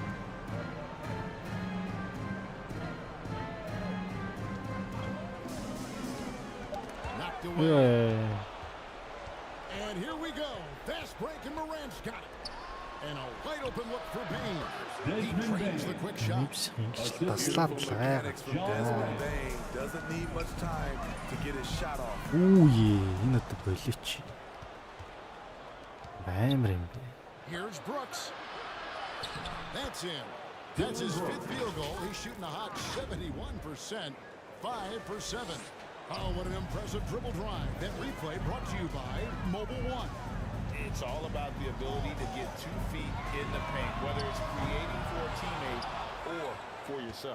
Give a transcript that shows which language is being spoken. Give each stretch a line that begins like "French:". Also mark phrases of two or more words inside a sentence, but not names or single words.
English: Knocked away. And here we go. Fast break and Morant's got it. And a wide open look for Bain. He trains the quick shot. Mechanics from Desmond Bain. Doesn't need much time to get his shot off.
Mongolian: Энэ одоо болооч. Амар юм бэ.
English: Here's Brooks. That's him. That's his 5th field goal. He's shooting a hot 71%. 5 for 7. Oh, what an impressive dribble drive. That replay brought to you by Mobile One. It's all about the ability to get 2 feet in the paint, whether it's creating for a teammate or for yourself.